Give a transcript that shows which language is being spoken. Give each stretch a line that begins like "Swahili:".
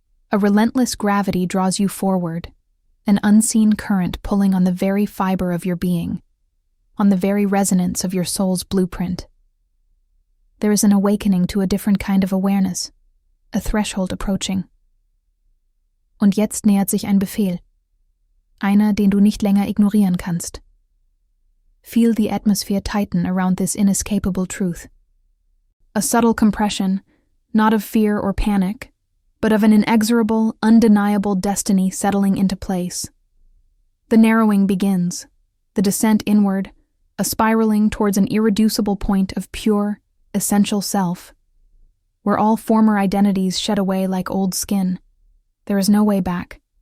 English: A relentless gravity draws you forward, an unseen current pulling on the very fiber of your being, on the very resonance of your soul's blueprint. There is an awakening to a different kind of awareness, a threshold approaching.
German: Und jetzt nähert sich ein Befehl, einer, den du nicht länger ignorieren kannst.
English: Feel the atmosphere tighten around this inescapable truth. A subtle compression, not of fear or panic, but of an inexorable, undeniable destiny settling into place. The narrowing begins, the descent inward, a spiraling towards an irreducible point of pure, essential self, where all former identities shed away like old skin. There is no way back.